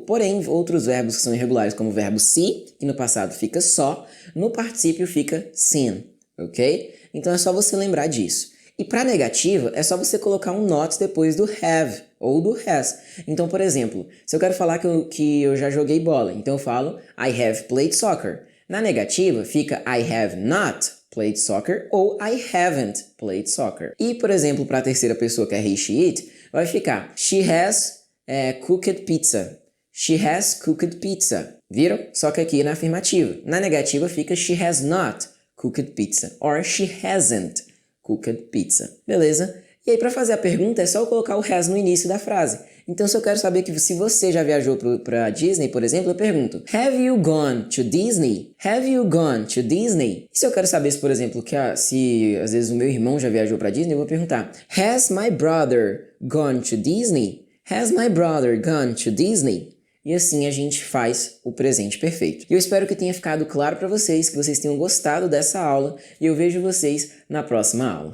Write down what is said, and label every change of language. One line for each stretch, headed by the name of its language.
Portuguese: Porém, outros verbos que são irregulares, como o verbo see, que no passado fica só, no particípio fica seen, ok? Então é só você lembrar disso. E para negativa, é só você colocar um not depois do have ou do has. Então, por exemplo, se eu quero falar que eu já joguei bola, então eu falo
English: I have played soccer.
Portuguese: Na negativa, fica
English: I have not played soccer
Portuguese: ou
English: I haven't played soccer.
Portuguese: E, por exemplo, para a terceira pessoa, que é he, she, it, vai ficar
English: she has cooked pizza. She has cooked pizza.
Portuguese: Viram? Só que aqui na afirmativa. Na negativa fica
English: she has not cooked pizza. Or she hasn't cooked pizza.
Portuguese: Beleza? E aí, para fazer a pergunta, é só eu colocar o has no início da frase. Então, se eu quero saber se você já viajou para Disney, por exemplo, eu pergunto
English: Have you gone to Disney? Have you gone to Disney?
Portuguese: E se eu quero saber, por exemplo, se às vezes o meu irmão já viajou para Disney, eu vou perguntar
English: Has my brother gone to Disney? Has my brother gone to Disney?
Portuguese: E assim a gente faz o presente perfeito. E eu espero que tenha ficado claro para vocês, que vocês tenham gostado dessa aula, e eu vejo vocês na próxima aula.